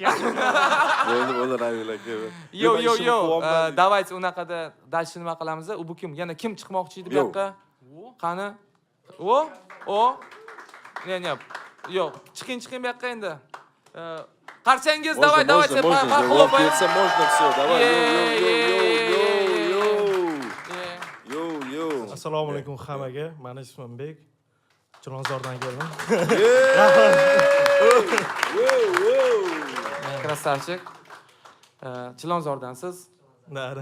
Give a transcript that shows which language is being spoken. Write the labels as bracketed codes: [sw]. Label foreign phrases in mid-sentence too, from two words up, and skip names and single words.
[uz] Bo'ldi, Ravil aka. Yo. Давайте unaqada dальше nima qilamiz? Bu kim? Yana kim chiqmoqchi edi bu yoqqa? Qani? O. Ne. Yo'q, chiqing bu yoqqa endi. Qarsangiz, [ru] давай, Можно, все, давай. Yo. [uz] Assalomu alaykum hammaga. Meni ismim Bek. Chilonzordan keldim. Krasavchik. Chilonzordansiz? Nari.